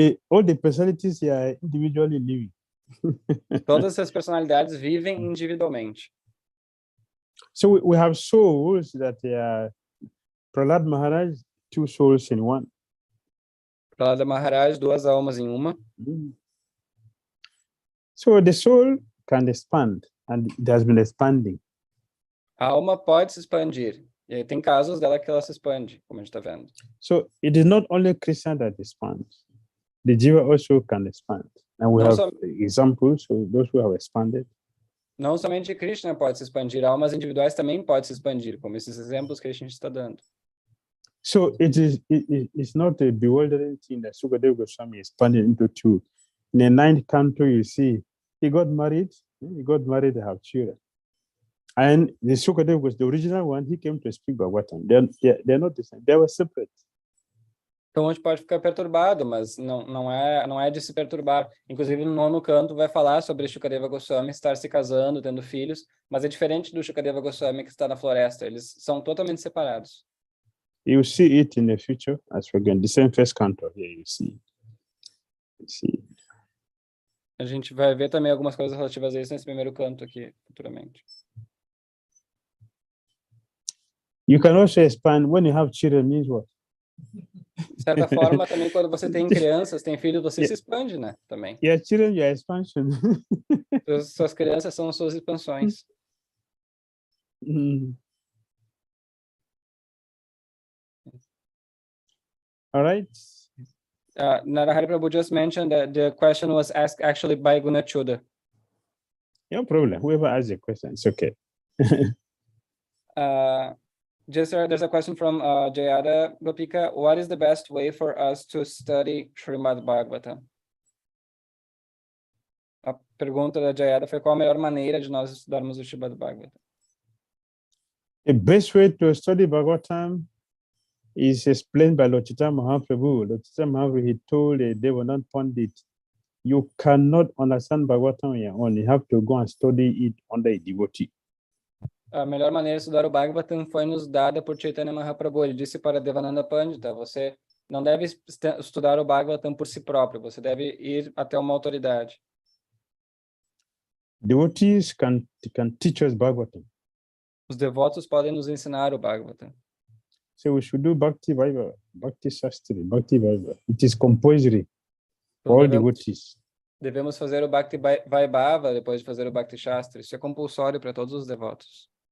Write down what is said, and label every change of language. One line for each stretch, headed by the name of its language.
English: All the personalities are individually living.
Portuguese: Todas as personalidades vivem individualmente.
English: So we have souls that are Prahlad Maharaj, 2 souls in one.
Portuguese: Prahlad Maharaj, 2 almas em uma.
English: So the soul can expand, and it has been expanding.
Portuguese: A alma pode se expandir. E aí tem casos dela que ela se expande, como a gente está vendo.
English: So it is not only Krishna that expands. The Jiva also can expand. And we have examples of those who have expanded.
Portuguese: Não somente Krishna pode se expandir, almas individuais também podem se expandir, como esses exemplos que a gente está dando.
English: So it's not a bewildering thing that Shukadeva Goswami expanded into 2. In the 9th canto, you see, he got married, they have children. And the Shukadeva was the original one, he came to speak Bhagavatam. They're not the same, they were separate.
Portuguese: Então a gente pode ficar perturbado, mas não é de se perturbar. Inclusive no 9º canto vai falar sobre Shukadeva Goswami estar se casando, tendo filhos, mas é diferente do Shukadeva Goswami que está na floresta, eles são totalmente separados.
English: You see it in the future as we're going. The same 1st canto here, you see.
Portuguese: A gente vai ver também algumas coisas relativas a isso nesse 1º canto aqui, futuramente.
English: You can also expand when you have children, means what?
Portuguese: De certa forma, também quando você tem crianças, tem filhos, você se expande, né? Também.
English: Your children, your expansion.
Portuguese: Suas crianças são suas expansões.
English: All right. Narahari Prabhu just mentioned that the question was asked actually by Gunachuda. No problem. Whoever asks the question, it's okay. There's a question from Jayada Gopika. What is the best way for us to study Srimad-Bhagavatam?
Portuguese: pergunta da Jayada foi qual a melhor maneira de nós estudarmos o Srimad-Bhagavatam.
English: The best way to study Bhagavatam is explained by Lord Chaitanya Mahaprabhu. Lord Chaitanya Mahaprabhu, he told the Devanand Pandit, you cannot understand Bhagavatam on your own. You have to go and study it under a devotee.
Portuguese: A melhor maneira de estudar o Bhagavatam foi nos dada por Chaitanya Mahaprabhu. Ele disse para Devananda Pandita, você não deve estudar o Bhagavatam por si próprio, você deve ir até uma autoridade.
English: Devotees can teach us Bhagavatam.
Portuguese: Os devotos podem nos ensinar o Bhagavatam.
English: So we should do Bhakti Vaibhava, Bhakti Shastri, Bhakti Vaibhava. It is compulsory for all devotees.
Portuguese: Devemos fazer o Bhakti Vaibhava depois de fazer o Bhakti Shastri. Isso é compulsório para todos os devotos.